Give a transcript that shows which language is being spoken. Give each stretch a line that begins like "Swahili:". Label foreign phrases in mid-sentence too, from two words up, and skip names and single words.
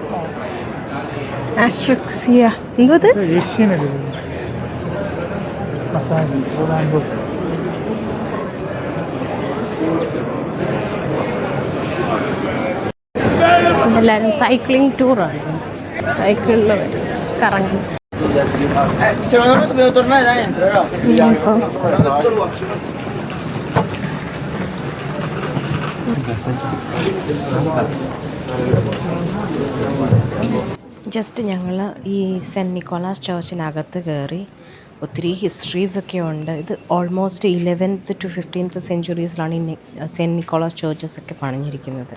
Malayalam: ആസ്ട്രക്സിയ എന്തോ അത്? എല്ലാവരും
English: cycling tour.
Malayalam: സൈക്കിളിൽ വരും, കറങ്ങി.
Italian: Secondo me dobbiamo tornare da dentro, no?
Malayalam: ജസ്റ്റ് ഞങ്ങൾ ഈ സെൻറ്റ് നിക്കോളാസ് ചർച്ചിനകത്ത് കയറി. ഒത്തിരി ഹിസ്റ്ററീസൊക്കെ ഉണ്ട്. ഇത്
English: almost 11th to 15th centuries
Malayalam: ഈ സെൻറ്റ് നിക്കോളാസ് ചേർച്ചസ് ഒക്കെ പണിഞ്ഞിരിക്കുന്നത്.